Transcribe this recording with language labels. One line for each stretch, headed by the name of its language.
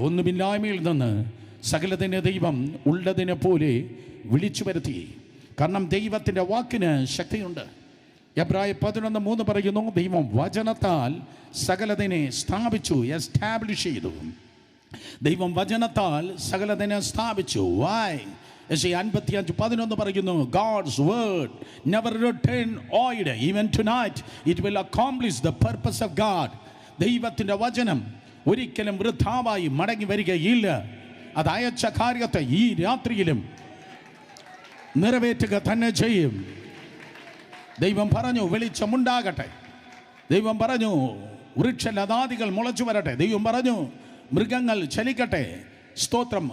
Malayalam: ഒന്നുമില്ലായ്മയിൽ നിന്ന് സകലത്തിൻ്റെ ദൈവം ഉള്ളതിനെ പോലെ വിളിച്ചു വരുത്തി. കാരണം ദൈവത്തിൻ്റെ വാക്കിന് ശക്തിയുണ്ട്. എബ്രായ 11:3 പറയുന്നു, ദൈവം വചനത്താൽ സകലതിനെ സ്ഥാപിച്ചു, എസ്റ്റാബ്ലിഷ് ചെയ്തു. ദൈവം വചനത്താൽ സകലതിനെ സ്ഥാപിച്ചു. വൈ? യെശയ്യാ 55:11 പറയുന്നു,
English: God's word never return void. Even tonight it will accomplish the purpose of God.
Malayalam: ദൈവത്തിൻ്റെ വചനം ഒരിക്കലും വൃഥാവായി മടങ്ങി വരികയില്ല. അത് അയച്ച കാര്യത്തെ ഈ രാത്രിയിലും നിറവേറ്റുക തന്നെ ചെയ്യും. ദൈവം പറഞ്ഞു വെളിച്ചമുണ്ടാകട്ടെ. ദൈവം പറഞ്ഞു വൃക്ഷലതാദികൾ മുളച്ചു വരട്ടെ. ദൈവം പറഞ്ഞു മൃഗങ്ങൾ ചലിക്കട്ടെ. സ്തോത്രം.